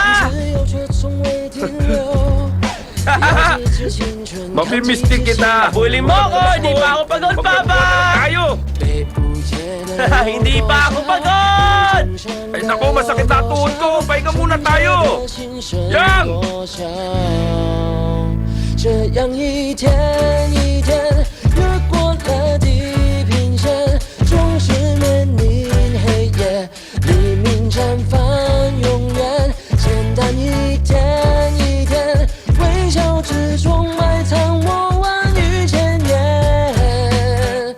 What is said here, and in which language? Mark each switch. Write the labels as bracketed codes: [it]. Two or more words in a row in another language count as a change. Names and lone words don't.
[tl] Papa! Mamimiss din kita. Habulin mo ako! Hindi pa ako pagod, Papa! Tayo! Hindi pa ako pagod! Ay naku, masakit na tuhod ko. Pahinga muna tayo. Yang! [zh] 这样一天一天越过了地平线，总是面临黑夜，黎明绽放永远。简单一天一天，微笑之中埋藏我万语千言。